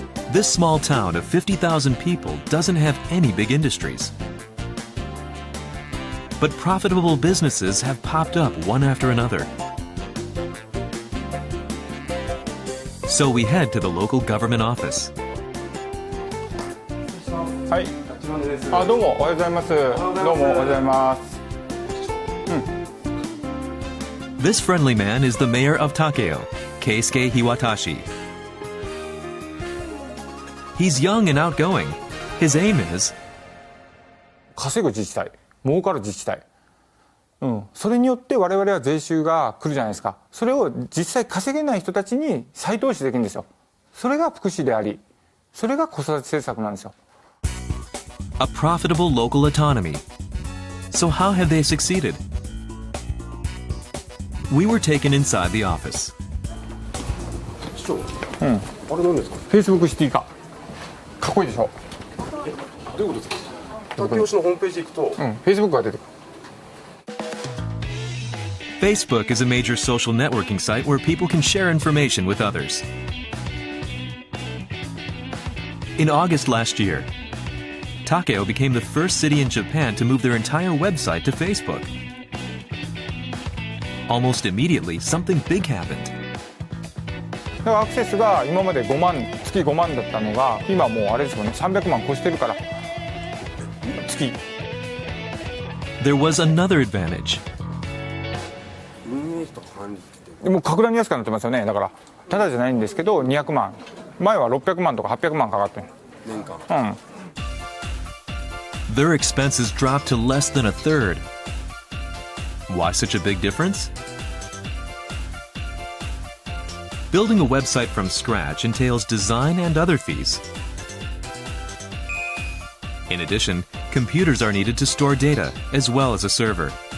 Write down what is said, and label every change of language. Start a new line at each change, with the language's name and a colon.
English: This small town of 50,000 people doesn't have any big industries. But profitable businesses have popped up one after another. So we head to the local government office. Hi.
Japanese: どうもおはようございます。どうもおはようございます。
English: This friendly man is the mayor of Takeo, Keisuke Hiwatashi. He's young and outgoing. His aim is
Japanese: 稼ぐ自治体、儲かる自治体、それによって我々は税収が来るじゃないですか。それを実際稼げない人たちに再投資できるんですよ。それが福祉であり、それが子育て政策なんですよ。
English: A profitable local autonomy. So how have they succeeded? We were taken inside the office.
Japanese: 市長、あれ何ですか？ Facebook シティ化。かっこいいでしょ。どういうことですか？北京市のホームページ行くと、Facebook が出てくる。
English: Facebook is a major social networking site where people can share information with others. In August last year, Takeo became the first city in Japan to move their entire website to Facebook. Almost immediately, something big happened.
Japanese: だからアクセスが今まで月5万だったのが今もうあれですよね、300万越してるから月。
English: There was another advantage.
Japanese: もう格段に安くなってますよね。だからただじゃないんですけど200万、前は600万とか800万かかってる年間。
English: Their expenses dropped to less than a third. Why such a big difference? Building a website from scratch entails design and other fees. In addition, computers are needed to store data, as well as a server.